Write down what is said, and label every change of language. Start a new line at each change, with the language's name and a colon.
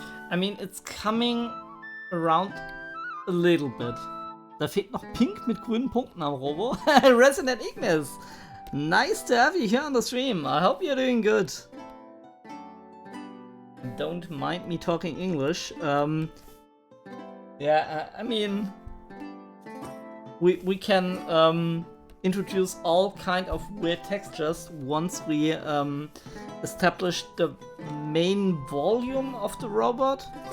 English: I mean, it's coming around a little bit.
German: Da fehlt noch Pink mit grünen Punkten am Robo.
English: Resident Ignis! Nice to have you here on the stream. I hope you're doing good. Don't mind me talking English. Yeah, I mean, we can introduce all kind of weird textures once we establish the main volume of the robot.